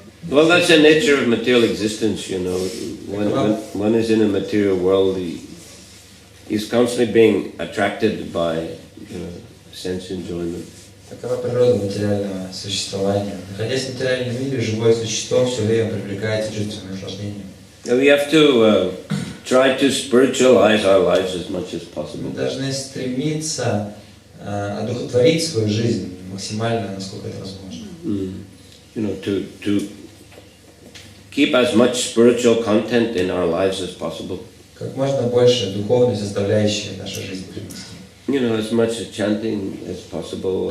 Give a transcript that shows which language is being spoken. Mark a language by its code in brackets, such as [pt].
[en] Well, that's the nature of material existence, When one is in a material world, he's constantly being attracted by sense enjoyment. [ru] Такова природа материального существования. Находясь в материальном мире, живое существо все время привлекается чувственным наслаждением. [en] We have to try to spiritualize our lives as much as possible. [ru] Мы должны стремиться одухотворить свою жизнь максимально, насколько это возможно. [en] To keep as much spiritual content in our lives as possible. [ru] Как можно больше духовной составляющей в нашу жизнь привнести. [en] As much chanting as possible.